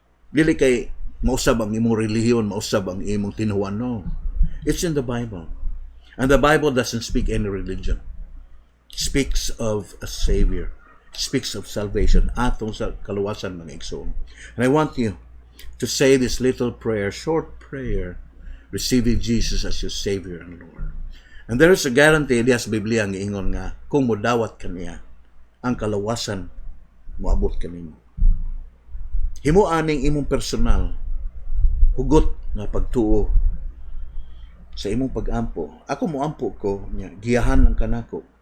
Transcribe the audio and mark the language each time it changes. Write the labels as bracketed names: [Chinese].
[Cebuano] Dili kay mausab ang imong relihiyon, mausab ang imong tinuan. [English] No. It's in the Bible. And the Bible doesn't speak any religion. It speaks of a Savior. It speaks of salvation. [Cebuano] Atong sa kaluwasan mga igsoon. [English] And I want you to say this little prayer, short prayer, receiving Jesus as your Savior and Lord. And there is a guarantee [Cebuano] diya sa Biblia ang ingon nga, kung mudawat kaniya, ang kaluwasan, moabot kanimo. Himo aning imong personal, hugot nga pagtuo sa imong pag-ampo. Ako moampo ko, niya, giyahan ng kanako.